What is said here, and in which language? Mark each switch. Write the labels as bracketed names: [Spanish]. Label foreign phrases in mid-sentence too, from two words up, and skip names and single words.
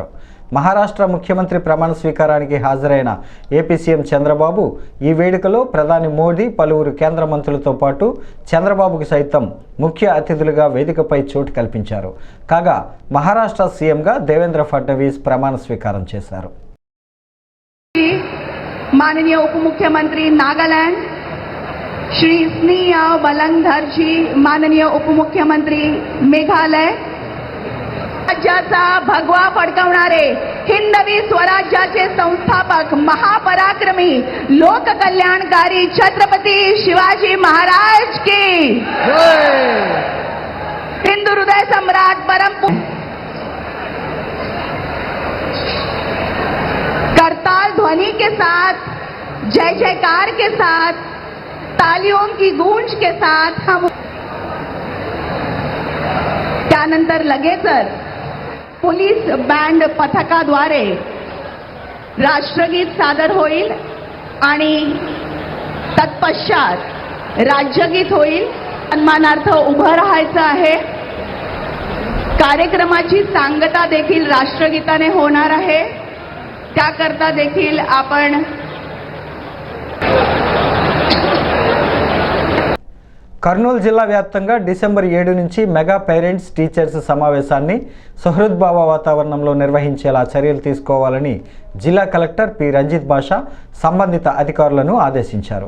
[Telugu] మహారాష్ట్ర ముఖ్యమంత్రి ప్రమాణ స్వీకారానికి హాజరైన [English] AP CM [Telugu] చంద్రబాబు ఈ వేడుకలో ప్రధాని మోడీ, పలువురు కేంద్ర మంత్రులతో పాటు చంద్రబాబుకు సైతం ముఖ్య అతిథులుగా వేదికపై చోటు కల్పించారు. కాగా మహారాష్ట్ర సీఎంగా దేవేంద్ర ఫడ్నవీస్ ప్రమాణ స్వీకారం చేశారు. [Hindi] माननीय उपमुख्यमंत्री नागालैंड श्री स्नेहा बलंधर जी, माननीय उपमुख्यमंत्री मेघालय, [Marathi] राज्याचा भगवा फडकवणारे हिंदवी स्वराज्याचे संस्थापक महापराक्रमी लोककल्याणकारी छत्रपती शिवाजी महाराज की [Hindi] हिंदू हृदय सम्राट परम करताल ध्वनि के साथ, जय जयकार के साथ, तालियों की गूंज के साथ हम [Marathi] त्यानंतर लगेचच [English] police band [Marathi] पथकाद्वारे राष्ट्रगीत सादर होईल आणि तत्पश्चात राज्यगीत होईल. सन्मानार्थ उभं राहायचं आहे. कार्यक्रमाची सांगता देखील राष्ट्रगीताने होणार आहे. त्याकरता देखील आपण [Telugu] కర్నూలు జిల్లా వ్యాప్తంగా డిసెంబర్ 7 నుంచి [English] mega parents teachers [Telugu] సమావేశాన్ని సుహృద్భావ వాతావరణంలో నిర్వహించేలా చర్యలు తీసుకోవాలని జిల్లా కలెక్టర్ పి రంజిత్ బాషా సంబంధిత అధికారులను ఆదేశించారు.